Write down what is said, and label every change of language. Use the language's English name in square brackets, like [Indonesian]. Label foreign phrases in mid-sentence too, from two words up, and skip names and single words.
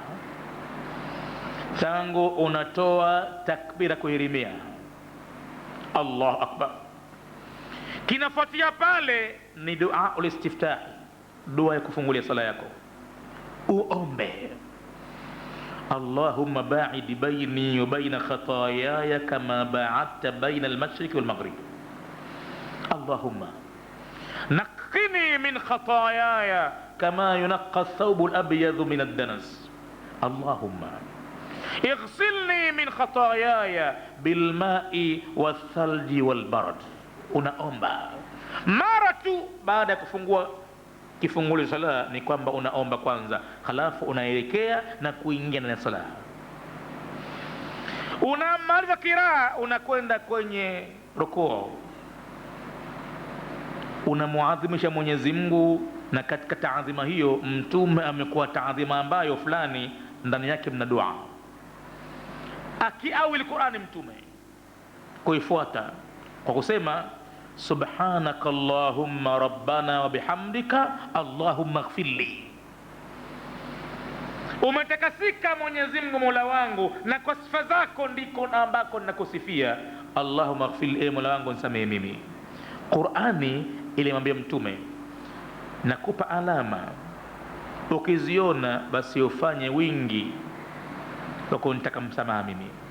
[Swahili] Tangu unatoa takbira kuhirimia [Arabic] الله أكبر, [Swahili] kinafuatia pale ni dua ulistiftah, dua ya kufungulia sala yako. [Arabic] Uombe اللهم باعد بيني وبين خطاياي كما باعدت بين المشرق والمغرب. اللهم نقني من خطاياي كما ينقى الثوب الأبيض من الدنس. اللهم اغسلني من خطاياي بالماء والثلج والبرد. [Swahili] Unaomba mara tu baada ya kufungua kifungulio sala, ni kwamba unaomba kwanza, halafu unaelekea na kuingia ndani ya sala. Unamaliza kiraa, unakwenda kwenye rukuu, unamuadhimisha Mwenyezi Mungu. Na katika taadhima hiyo Mtume amekuwa taadhima ambayo fulani ndani yake mna dua. Akiawili Qur'ani Mtume kuifuata kwa kusema [Arabic] سبحانك اللهم ربنا وبحمدك اللهم اغفر لي. [Swahili] Umetakasika Mwenyezi Mungu Mola wangu, na kwa sifa zako ndiko ambako ninakusifia. [Arabic] اللهم اغفر لي, [Swahili] Mola wangu nisamehe mimi. Qur'ani ilimwambia Mtume, nakupa alama, ukiziona basi ufanye wingi wa kunitaka msamaha mimi.